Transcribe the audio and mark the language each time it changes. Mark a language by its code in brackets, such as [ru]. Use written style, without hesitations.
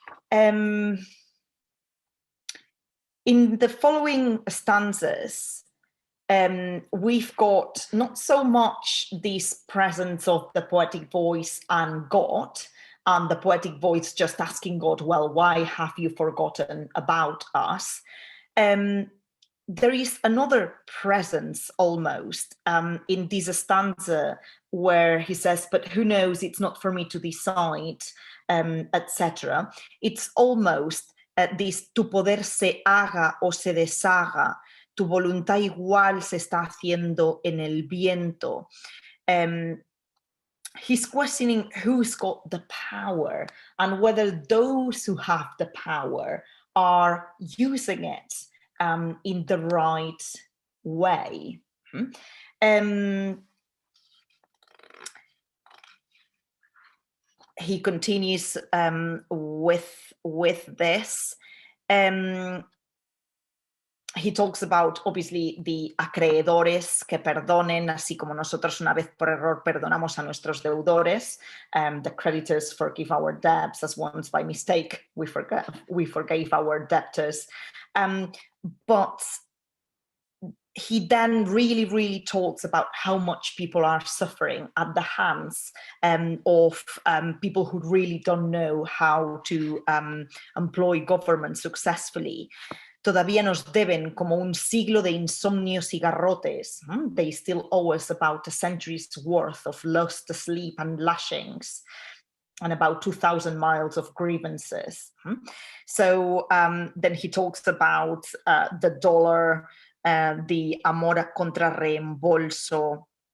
[en] In the following stanzas, we've got not so much this presence of the poetic voice and God, and the poetic voice just asking God, well, why have you forgotten about us? There is another presence almost in this stanza where he says, but who knows, it's not for me to decide, etc. It's almost this, [es] tu poder se haga o se deshaga, tu voluntad igual se está haciendo en el viento. [en] He's questioning who's got the power and whether those who have the power are using it in the right way. He continues with this. He talks about, obviously, the [es] acreedores que perdonen, así como nosotros una vez por error perdonamos a nuestros deudores. [en] The creditors forgive our debts as once by mistake we forgave our debtors. But he then really talks about how much people are suffering at the hands of people who really don't know how to employ government successfully. [es] Todavía nos deben como un siglo de insomnios y garrotes. [en] They still owe us about a century's worth of lost sleep and lashings, and about 2,000 miles of grievances. So then he talks about the dollar, the [es] amor contra reembolso.